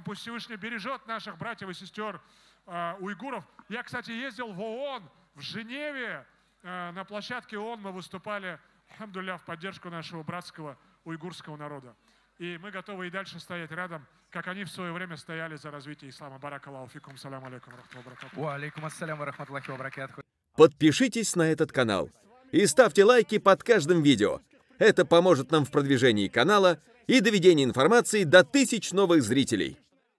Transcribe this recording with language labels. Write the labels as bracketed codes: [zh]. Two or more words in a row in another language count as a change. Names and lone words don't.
[ru] Пусть Всевышний бережет наших братьев и сестер уйгуров. Я, кстати, ездил в ООН, в Женеве. На площадке ООН мы выступали, алхамдулилля, в поддержку нашего братского уйгурского народа. И мы готовы и дальше стоять рядом, как они в свое время стояли за развитие ислама. [ar] بارك الله فيكم. سلام عليكم رحمة الله و بركاته. و عليكم السلام و رحمة الله و بركاته. [ru] Подпишитесь на этот канал и ставьте лайки под каждым видео. Это поможет нам в продвижении канала и доведении информации до 1000 новых зрителей.